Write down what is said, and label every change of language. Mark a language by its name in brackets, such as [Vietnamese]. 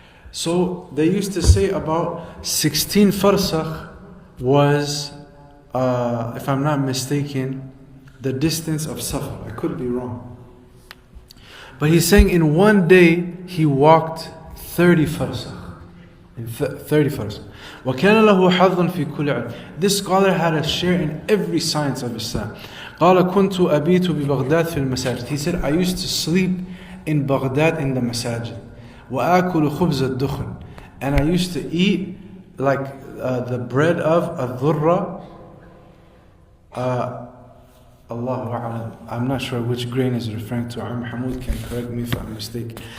[English] So they used to say about 16 farsakh was, if I'm not mistaken, the distance of Safar. I could be wrong. But he's saying in one day he walked 30 farsakh. [Arabic] 30 farsakh. وَكَانَ لَهُ حَظٌ فِي كُلِّ عِلْمٍ. [English] This scholar had a share in every science of Islam. [Arabic] قال كنت أبيت ببغداد في المساجد. [English] He said, I used to sleep in Baghdad in the masajid. [Arabic] وآكل خبز الدخن. [English] And I used to eat like the bread of الذرة. Allahu A'lam. I'm not sure which grain is referring to. Hamoud can correct me if I'm mistaken.